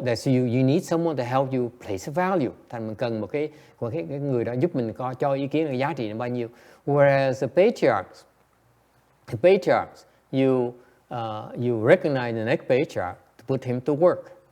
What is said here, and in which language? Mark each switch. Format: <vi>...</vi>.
<en>That's you need someone to help you place a value.</en> <vi>Thành mình cần một cái người đó giúp mình coi cho ý kiến là giá trị là bao nhiêu.</vi> <en>Whereas the patriarchs, you recognize the next patriarch to put him to work.</en>